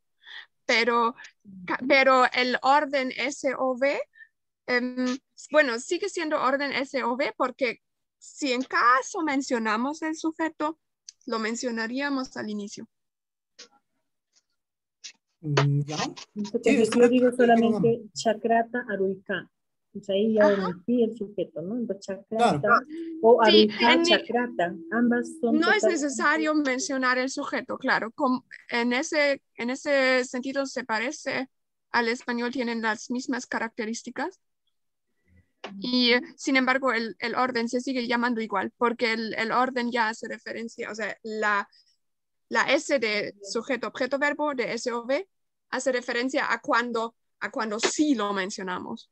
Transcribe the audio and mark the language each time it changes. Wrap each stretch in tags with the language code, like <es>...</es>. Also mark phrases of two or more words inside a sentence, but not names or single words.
<es>Pero el orden SOV, bueno, sigue siendo orden SOV porque si en caso mencionamos el sujeto, lo mencionaríamos al inicio. ¿Ya? Entonces, yo digo solamente</es> <qu>chakrata aruika.</qu> <es>Pues ahí ya omití el sujeto, ¿no? Entonces, chakrata Claro. o Sí,</es> <qu>aruika, chakrata,</qu> <es>ambas son no es totalmente... necesario mencionar el sujeto, claro. En ese sentido se parece al español, tienen las mismas características. Y sin embargo, el orden se sigue llamando igual, porque el orden ya hace referencia, o sea, la S de sujeto, objeto, verbo, de SOV, hace referencia a cuando sí lo mencionamos.</es>